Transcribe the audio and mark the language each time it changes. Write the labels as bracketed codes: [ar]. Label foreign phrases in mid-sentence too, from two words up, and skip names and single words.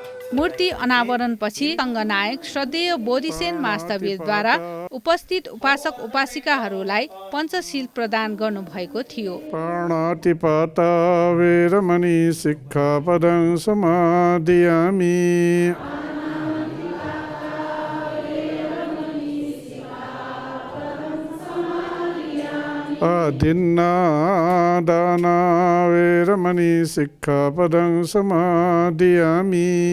[ne] मूर्ति अनावरणपछि सङ्घनायक श्रद्धेय बोधिसेन मास्तवीरद्वारा उपस्थित उपासक उपासिकाहरूलाई पञ्चशील प्रदान गर्नुभएको थियो। [pi] प्राणातिपाता वेरमणि सिक्खापदं समादयामि। अदिन्नादाना वेरमणि सिक्खापदं समादयामि।